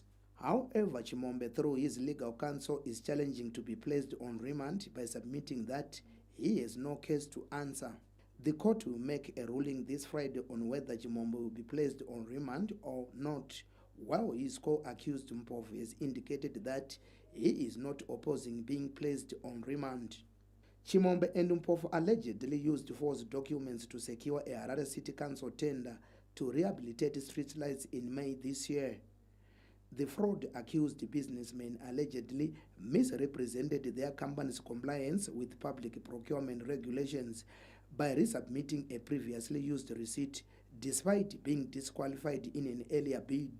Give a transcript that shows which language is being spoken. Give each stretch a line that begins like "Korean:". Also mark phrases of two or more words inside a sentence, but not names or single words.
English: However, Chimombe, through his legal counsel, is challenging to be placed on remand by submitting that he has no case to answer. The court will make a ruling this Friday on whether Chimombe will be placed on remand or not, while his co-accused Mpofu has indicated that he is not opposing being placed on remand. Chimombe and Mpofu allegedly used false documents to secure a Harare City Council tender to rehabilitate streetlights in May this year. The fraud-accused businessmen allegedly misrepresented their company's compliance with public procurement regulations by resubmitting a previously used receipt despite being disqualified in an earlier bid.